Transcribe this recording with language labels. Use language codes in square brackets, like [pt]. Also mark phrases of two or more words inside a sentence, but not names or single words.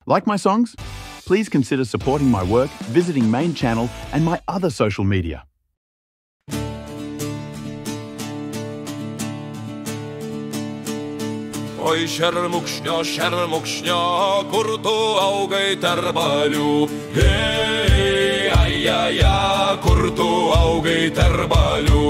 [en] Like my songs? Please consider supporting my work, visiting main channel and my other social media. [lt] Ой, šermukšnio, kur tu augai tarbalių. Hei, ajaja, kur tu augai tarbalių.